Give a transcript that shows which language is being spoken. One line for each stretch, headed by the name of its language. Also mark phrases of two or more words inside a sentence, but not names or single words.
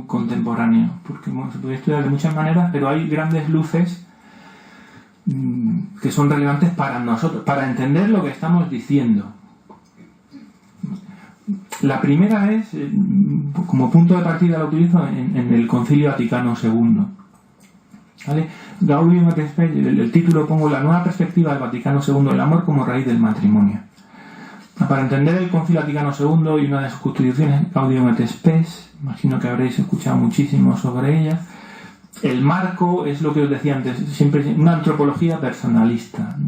Spanish: Contemporáneo, porque bueno, se puede estudiar de muchas maneras, pero hay grandes luces que son relevantes para nosotros, para entender lo que estamos diciendo. La primera es, como punto de partida la utilizo en el Concilio Vaticano II. ¿Vale? Gaudium et Spes, el título pongo la nueva perspectiva del Vaticano II, el amor como raíz del matrimonio. Para entender el Concilio Vaticano II y una de sus constituciones, Gaudium et Spes, imagino que habréis escuchado muchísimo sobre ella. El marco es lo que os decía antes, siempre una antropología personalista, ¿no?